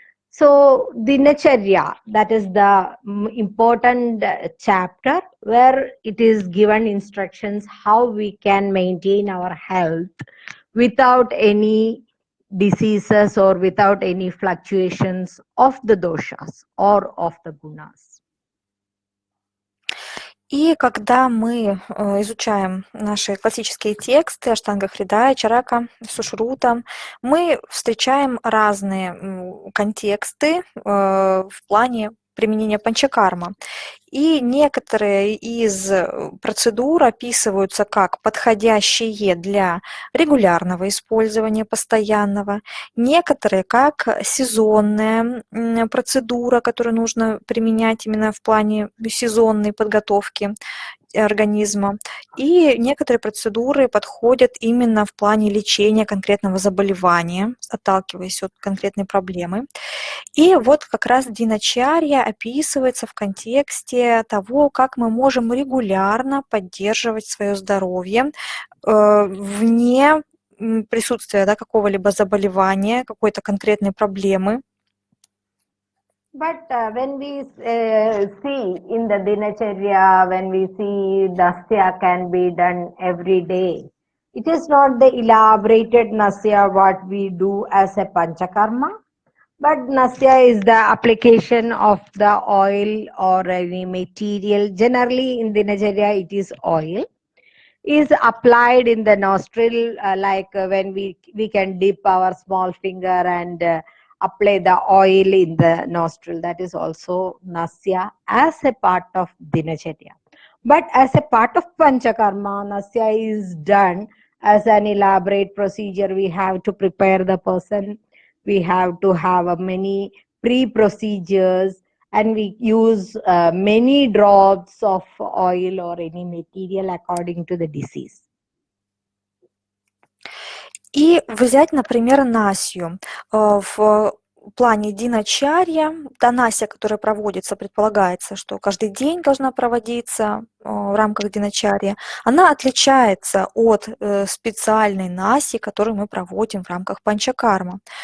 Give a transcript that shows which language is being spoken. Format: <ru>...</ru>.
<en>So Dinacharya, that is the important chapter where it is given instructions how we can maintain our health without any diseases or without any fluctuations of the doshas or of the gunas.</en> <ru>И когда мы изучаем наши классические тексты Аштанга Хридая, Чарака, Сушрута, мы встречаем разные контексты в плане применения панчакарма. И некоторые из процедур описываются как подходящие для регулярного использования, постоянного, некоторые как сезонная процедура, которую нужно применять именно в плане сезонной подготовки организма. И некоторые процедуры подходят именно в плане лечения конкретного заболевания, отталкиваясь от конкретной проблемы. И вот как раз диначарья описывается в контексте того, как мы можем регулярно поддерживать свое здоровье вне присутствия какого-либо заболевания, какой-то конкретной проблемы.</ru> <en>But when we see in the Dinacharya, when we see Nasya can be done every day, it is not the elaborated Nasya what we do as a Panchakarma, but Nasya is the application of the oil or any material. Generally in Dinacharya it is oil, is applied in the nostril like when we can dip our small finger and apply the oil in the nostril. That is also Nasya as a part of Dinacharya. But as a part of Panchakarma, Nasya is done as an elaborate procedure. We have to prepare the person. We have to have many pre-procedures and we use many drops of oil or any material according to the disease.</en> <ru>И взять, например, насью. В плане диначарья, та насья, которая проводится, предполагается, что каждый день должна проводиться в рамках диначарья, она отличается от специальной насьи, которую мы проводим в рамках панчакарма.</ru>